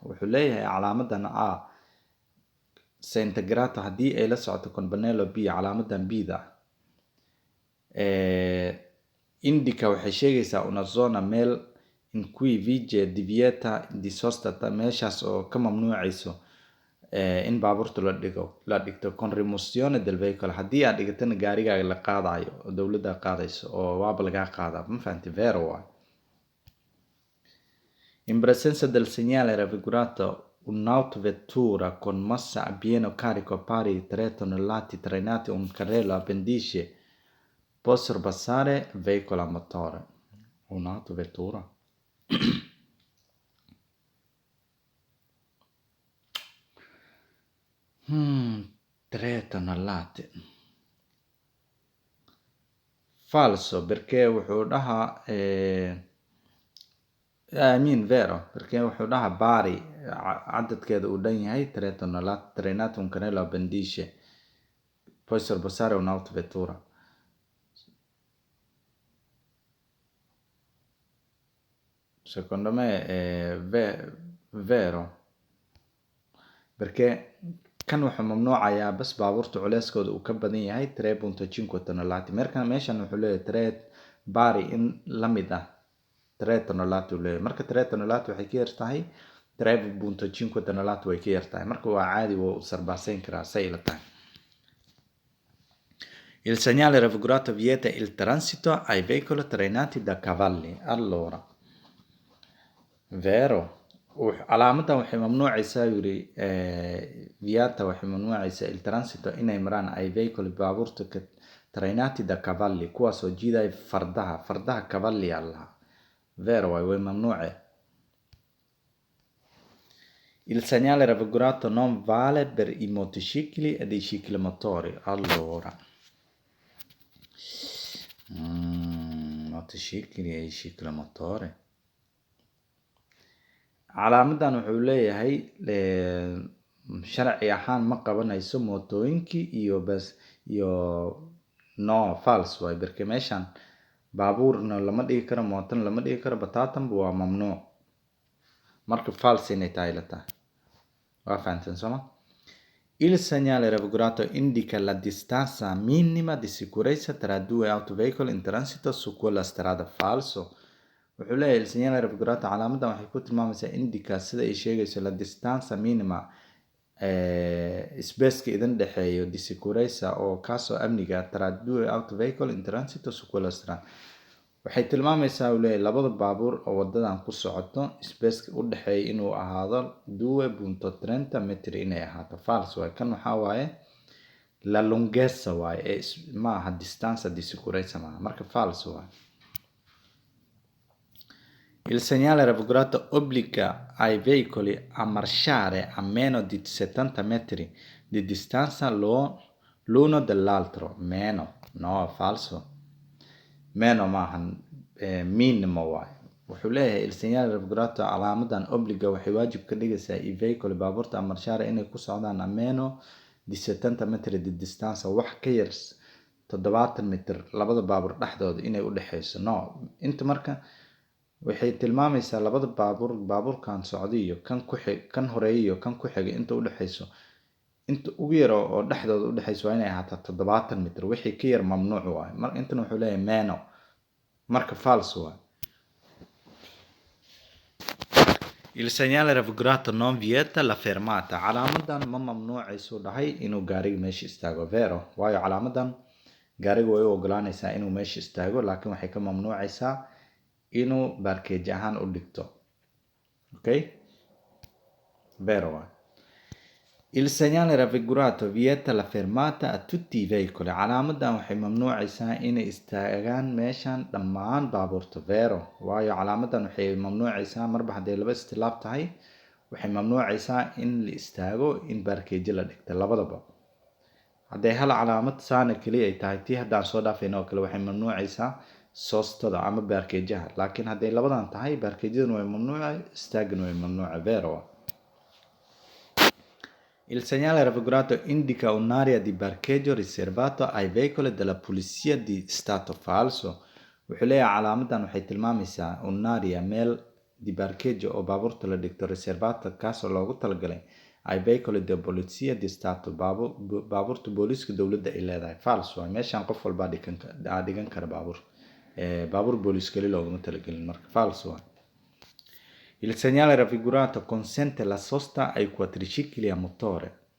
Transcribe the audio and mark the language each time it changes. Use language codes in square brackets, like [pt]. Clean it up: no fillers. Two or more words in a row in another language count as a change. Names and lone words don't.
[so] Wuxuu leeyahay calaamadan [it] A se integrato [so] haddii ay la socoto [it] con pannello B, [so] calaamadan B-da indica waxay sheegaysaa [it] una zona [so] meel [it] in cui vige divieta di sosta, [so] meeshaas oo ka mamnuucayso in baabuurta la dhigto [it] con rimozione del veicolo, [so] haddii aad dhigatana gaarigaaga la qaadayo oo dowladda qaadayso oo waaba lagaa qaadaa, ma fahanti, vero waaye. [it] In presenza del segnale raffigurato un'autovettura con massa a pieno carico pari 3 tonnellate trainati un carrello appendice può sorpassare veicolo a motore. Un'autovettura. 3 tonnellate. Falso, perché [so] wuxuu dhahaa [it] vero, perché [so] wuxuu dhahaa bari cadadkeeda uu dhan yahay [it] 3 tonnellate trainato un carrello appendice può sorpassare un'autovettura. Secondo me è vero, perché [so] kan wuxuu mamnuucayaa bas baabuurta culeyskooda uu ka badan yahay 3.5 tonnellate, meeshan wuxuu leeyahay bari in la mid ah 3 tonnellate uu leeyahay. Marka 3 tonnellate waxay ka yar tahay 3.5 tonnellate way ka yar tahay. Marka waa caadi wuu sarbaansayn karaa say ila tahay. [it] Il segnale raffigurato vieta il transito ai veicoli trainati da cavalli. Allora, vero. [so] Calaamadan waxay mamnuucaysaa yiri vieta waxay mamnuucaysaa [it] il transito [so] inay maraan [it] ai veicoli [so] baabuurta [it] trainati da cavalli [so] kuwaasoo jiidaya fardaha cavalli allaha. Vero way mamnuuce. [it] Il segnale raffigurato non vale per i motocicli ed i ciclomotori. Allora, motocicli e ciclomotori. [so] Calaamadan wuxuu leeyahay sharci ahaan ma qabanayso mootooyinkii iyo no false way barke meeshan baabuurna lama dhigi karo mootona lama dhigi karo bataatanba waa mamnuuc. Marka false inay tahay la tahay. Waa fahanteen sooma? [it] Il segnale raffigurato indica la distanza minima di sicurezza tra due autoveicoli in transito su quella strada. Falso. Wuxuu leeyahay il segnale raffigurato [so] calaamadan waxay ku tilmaamaysaa [it] indica [so] sida ay sheegayso [it] la distanza minima [so] spaceka idin dhexeeyo [it] di sicurezza [so] oo kaasoo amniga [it] tra due autoveicoli in transito su quella strada. [so] Waxay tilmaamaysaa uu leeyahay labada baabuur oo wadadan ku socoto spaceka u dhexeeya inuu ahaado 2.30 metri inay ahaato. False way. Kan waxaa waaye [it] la lunghezza [so] waaye ma aha [it] distanza di sicurezza [so] maaha. Marka false waaye. [it] Il segnale raffigurato obbliga ai veicoli a marciare a meno di 70 metri di distanza l'uno dall'altro. Meno. No, falso. Meno maahan minimo waaye. [so] Wuxuu leeyahay [it] il segnale raffigurato [so] calaamadan obbliga waxay waajib ka dhigaysaa [it] i veicoli [so] baabuurta [it] a marciare [so] inay ku socdaan [it] a meno di 70 metri di distanza [so] wax ka yar 70 mitir labada baabuur dhexdooda inay u dhexeyso. No, inta marka waxay tilmaamaysaa labada baabuurkan socday iyo kan horeeyay iyo kan ku xigay inta u dhexeyso inta ugu yar oo dhexdooda u dhexeyso waa inay ahaato 70 mitir wixii ka yar mamnuuc waaye. Marka intan wuxuu leeyahay meno. Marka false waaye. [it] Il segnale raffigurato non vieta la fermata. [so] Calaamadan ma mamnuucayso dhahay inuu gaariga meesha istaago. [it] Vero. [so] Waayo calaamadan gaariga way u ogolaanaysaa inuu meesha istaago laakiin waxay ka mamnuucaysaa inuu barkeej ahaan u dhigto. [it] Okay? Vero. Il segnale raffigurato vieta la fermata a tutti i veicoli. [so] Calaamadan waxay mamnuucaysaa inay istaagaan meeshan dhammaan baabuurta. [it] Vero. [so] Waayo calaamadan waxay mamnuucaysaa marba hadday laba istilaab tahay waxay mamnuucaysaa in la istaago in barkeejo la dhigto labadaba. Hadday hal calaamad saana kaliya ay tahay tii haddaan soo dhaafayna oo kale waxay mamnuucaysaa soostada ama barkeejaha. Laakiin hadday labadan tahay barkeejadan way mamnuuca istaagana way mamnuuca. [it] Vero. Il segnale raffigurato indica un'area di parcheggio riservato ai veicoli della polizia di stato. Falso. [so] Wuxuu leeyahay calaamadan waxay tilmaamaysaa un'area meel [it] di parcheggio [so] oo baabuurta la dhigto riservato kaasoo loogu talagalay [it] ai veicoli della polizia di stato [so] baabuurta booliiska dowladda ay leedahay. Falso. Meeshan qof walba dhigan kara baabuur booliis kali looguma talagelin. Marka falso. [it] Il segnale raffigurato consente la sosta ai quadricicli a motore.